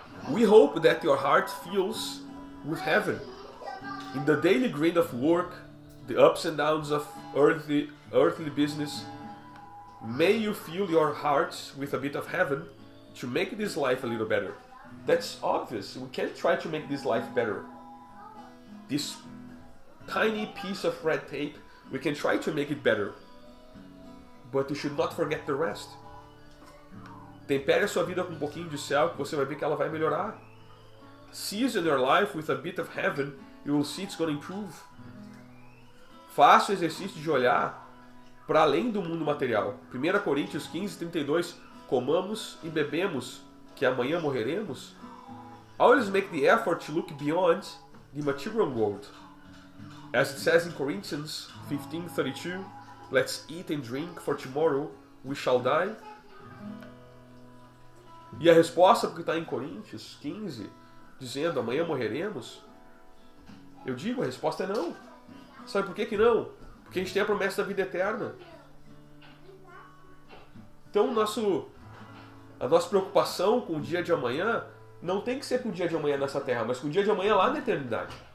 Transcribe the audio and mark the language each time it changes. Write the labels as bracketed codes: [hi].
[en] We hope that your heart fills with heaven. In the daily grind of work, the ups and downs of earthly business, may you fill your hearts with a bit of heaven to make this life a little better. That's obvious. We can't try to make this life better. This tiny piece of red tape, we can try to make it better. But you should not forget the rest. [pt] Tempere a sua vida com um pouquinho de céu, que você vai ver que ela vai melhorar. [en] Season your life with a bit of heaven, you will see it's going to improve. [pt] Faça o exercício de olhar para além do mundo material. 1 Coríntios 15:32, comamos e bebemos, que amanhã morreremos. [en] Always make the effort to look beyond the material world. As it says in Corinthians 15:32, let's eat and drink, for tomorrow we shall die. [pt] E a resposta que está em Coríntios 15, dizendo amanhã morreremos, eu digo, a resposta é não. Sabe por que não? Porque a gente tem a promessa da vida eterna. Então a nossa preocupação com o dia de amanhã não tem que ser com o dia de amanhã nessa terra, mas com o dia de amanhã lá na eternidade.